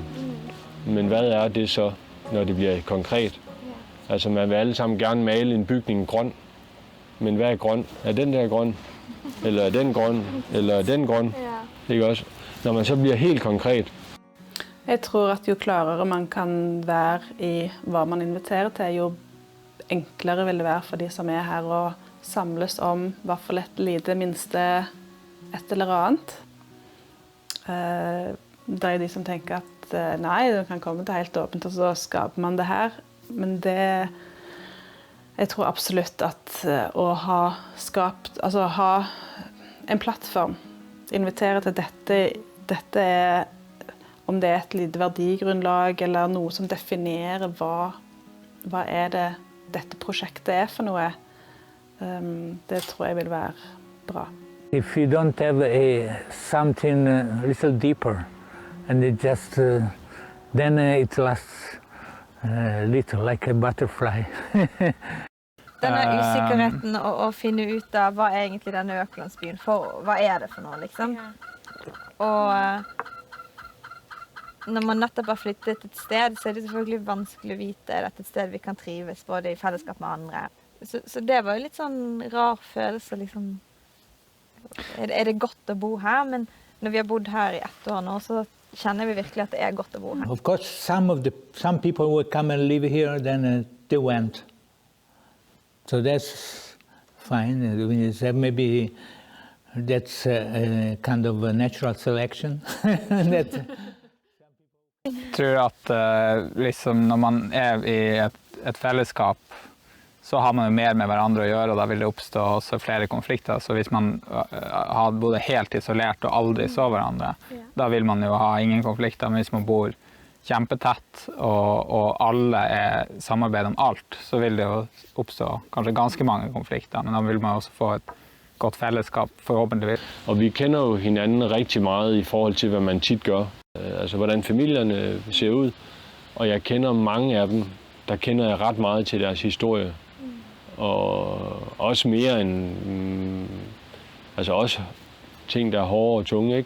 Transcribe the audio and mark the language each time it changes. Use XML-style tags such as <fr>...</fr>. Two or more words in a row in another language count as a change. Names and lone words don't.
<da>Men hvad er det så, når det bliver konkret? Altså, man vil alle sammen gerne male en bygning grøn. Men hvad er grøn? Er den der grøn? Eller er den grøn? Eller er den grøn? Ikke også? Når man så bliver helt konkret.</da> <no>Jeg tror at jo klarere man kan være i hva man inviterer til, jo enklere vil det være for de som er her å samles om i hvert fall et lite minste et eller annet. Det er de som tenker at nei, det kan komme til helt åpent, og så skaper man det her. Men det, jeg tror absolutt at å ha skapt, altså ha en plattform, invitere til dette er, om det er et lite verdigrunnlag eller noe som definerer hva er det dette prosjektet er for noe, det tror jeg vil være bra.</no> <en>If you don't have something a little deeper, and it just then it lasts little like a butterfly.</en> <no>Denne usikkerheten å finne ut av hva er egentlig denne økolandsbyen for, hva er det for noe, liksom. Og når man nettopp har flyttet et sted, så er det selvfølgelig vanskelig å vite at det er et sted vi kan trives, både i fellesskap med andre. Så det var jo litt sånn rar følelse, liksom. Er det godt å bo her? Men når vi har bodd her i 1 år nå, så kjenner vi virkelig at det er godt å bo her.</no> <en>Of course, some people would come and live here, then they went. So that's fine. Maybe that's a kind of a natural selection.</en> <no>Jeg tror at liksom, når man er i et fellesskap, så har man jo mer med hverandre å gjøre, og da vil det oppstå også flere konflikter. Så hvis man har både helt isolert og aldri så hverandre, da vil man jo ha ingen konflikter. Men hvis man bor kjempetett, og alle samarbeider om alt, så vil det jo oppstå kanskje ganske mange konflikter. Men da vil man også få et godt fellesskap, forhåpentligvis.</no> <da>Og vi kender jo hinanden rigtig meget i forhold til, hvad man tit gør. Altså, hvordan familierne ser ud. Og jeg kender mange af dem, der kender jeg ret meget til deres historie. Og også mere end, altså også ting, der er hårde og tunge, ikke?</da>